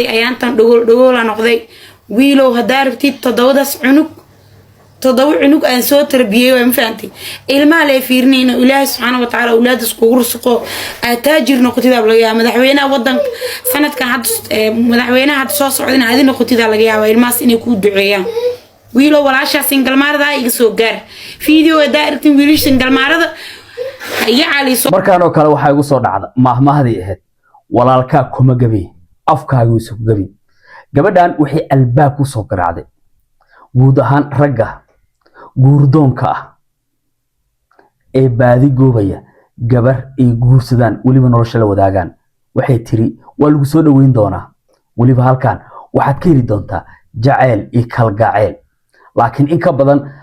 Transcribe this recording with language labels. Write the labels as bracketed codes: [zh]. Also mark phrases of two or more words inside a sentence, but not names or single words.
[so] ayaantan dhagool noqday wiilow hadaa rabtid 7daas cunug 7 cunug aan soo tarbiyay waan faantay ilmaha la fiirnayna ilaahay subhanahu wa ta'ala awlaadis ku rusuqo taajir noqotida laga yaabaa madaxweynaha wadanka sanadkan hadda madaxweynaha hadda soo socdina aad noqotida laga yaabaa ilmahaas inay ku duceeyaan wiilo walaasha [en] single mother [so] iga soo gaar video daartin wiilish [en] single mother [so] ayaa caliso markaan oo kale waxa igu soo dhacda maahmaahdi ahayd walaalka kuma gabi afkaagu isu gabi gabadhan waxay albaab ku soo garaacday guud ahaan ragga guurdoonka ee baadi goobaya gabar ay guursadaan waliba nolosha la wadaagaan waxay tiri waa lagu soo dhaweyn doonaa waliba halkan waxaad ka heli doontaa jacayl iyo kalgacayl laakiin in ka badan